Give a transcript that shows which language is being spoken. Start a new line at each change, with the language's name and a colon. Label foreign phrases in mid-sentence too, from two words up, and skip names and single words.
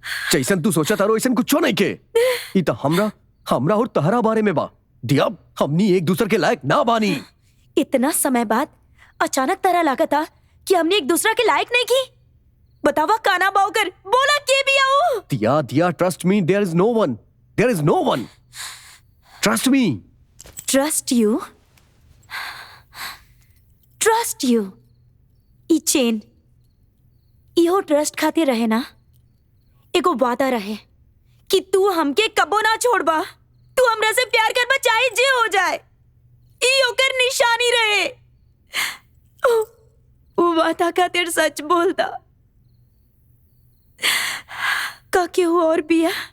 Bhojpuri: जैसन तू सोचा तारो ऐसन कुछो नहीं खे। ई तो हमरा और तहरा बारे में बा। दिया, हमनी एक दूसरे के लायक ना बानी। इतना समय बाद अचानक तरह लागता कि हमने एक दूसरे के लायक नहीं की। बतावा काना बाउकर, बोला के भी आओ।
English: दिया trust me, there is no one. Trust me. Trust you.
Bhojpuri: ई चेन इहो ट्रस्ट खातिर रहे ना। एगो वादा रहे कि तू हमके कबो ना छोड़बा। तू हमरा से प्यार करबा चाहे जे हो जाए। ई ओकर निशानी रहे। वो वादा खातिर सच बोलता का केहू और बिया?